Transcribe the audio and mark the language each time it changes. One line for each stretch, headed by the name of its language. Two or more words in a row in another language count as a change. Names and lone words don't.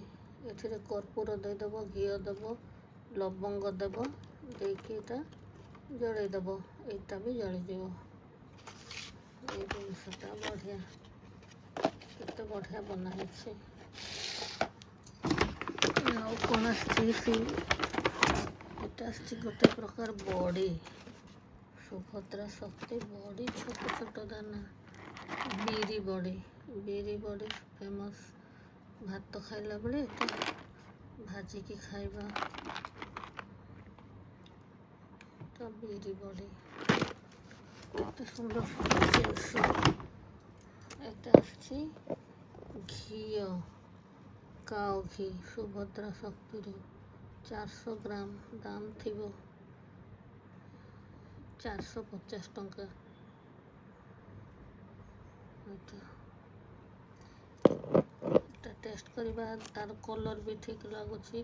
Odia: ଏଥିରେ କର୍ପୂର ଦେଇଦେବ, ଘିଅ ଦେବ, ଲବଙ୍ଗ ଦେବ, ଦେଇକି ଏଇଟା ଜଳେଇଦେବ, ଏଇଟା ବି ଜଳିଯିବ। ଏଇ ଜିନିଷଟା ବଢ଼ିଆ, କେତେ ବଢ଼ିଆ ବନା ହେଇଛି। ଆଉ କ'ଣ ଆସିଛି?
Bangla: এটা আসছে
Odia: ଗୋଟେ ପ୍ରକାର ବଡ଼ି, ସୁଭଦ୍ରା ଶକ୍ତି ବଡ଼ି, ଛୋଟ ଛୋଟ ଦାନା। ବିରି ବଡ଼ି, ବିରି ବଡ଼ି ଫେମସ୍। ଭାତ ଖାଇଲା ବେଳେ ଏଟା ଭାଜିକି ଖାଇବା। এটা ବିରି ବଡ଼ି, କେତେ ସୁନ୍ଦର ସୁନ୍ଦର ଜିନିଷ।
Bangla: এটা আসছে
Odia: ଘିଅ, କାଓ ଘି, ସୁଭଦ୍ରା ଶକ୍ତିରୁ 400 ଗ୍ରାମ ଦାମ ଥିବ 450 ଟଙ୍କା। এটা ଟେଷ୍ଟ କରିବା, ତାର କଲର୍ ବି ଠିକ୍ ଲାଗୁଛି।